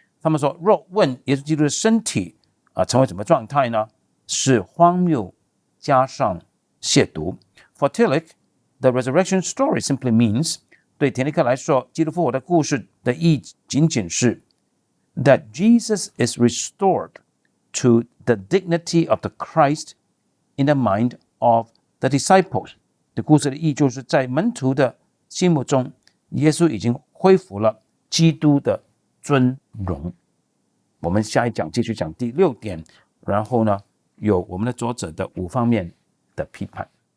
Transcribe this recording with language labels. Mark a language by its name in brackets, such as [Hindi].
[Chinese] 他们说，若问耶稣基督的身体成为什么状态呢？是荒谬加上亵渎。 [English] For Tillich, the resurrection story simply means, [Chinese] 对田立克来说，基督复活的故事的意义仅仅是 [English] that Jesus is restored to the dignity of the Christ in the mind of the disciples. [Chinese] 这故事的意义就是在门徒的心目中，耶稣已经恢复了基督的尊荣。我们下一讲继续讲第6点，然后呢，有我们的作者的5方面的批判。